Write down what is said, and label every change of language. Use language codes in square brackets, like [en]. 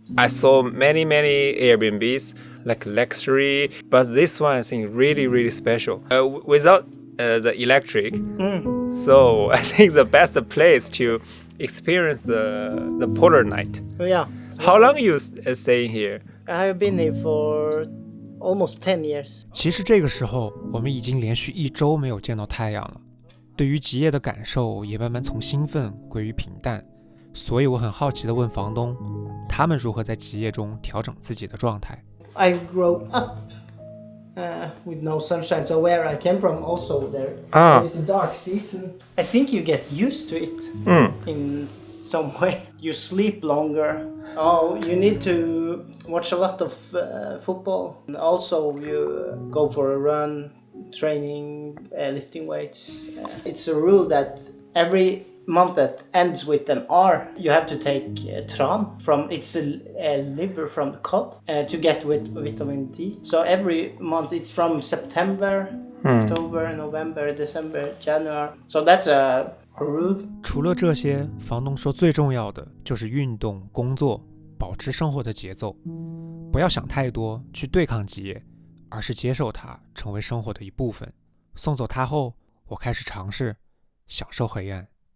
[en] I saw many Airbnbs like luxury, but this one I think really special. Without the electric, so I think the best place to experience the polar night. Yeah. How long you staying here? I have been here for almost 10 years. [zh] 其实这个时候，我们已经连续1周没有见到太阳了。对于极夜的感受也慢慢从兴奋归于平淡，所以我很好奇地问房东，他们如何在极夜中调整自己的状态。 [en] I grew up with no sunshine, so where I came from also there is a dark season. I think you get used to it in some way. You sleep longer. Oh, you need to watch a lot of football. And also you go for a run, training, lifting weights. It's a rule that every month that ends with an R, you have to take tran it's the liver from the cod to get with vitamin D. So every month it's from September, October, November, December, January. So that's a rule. [zh] 除了这些，房东说最重要的就是运动、工作，保持生活的节奏，不要想太多去对抗极夜，而是接受它，成为生活的一部分。送走它后，我开始尝试享受黑暗。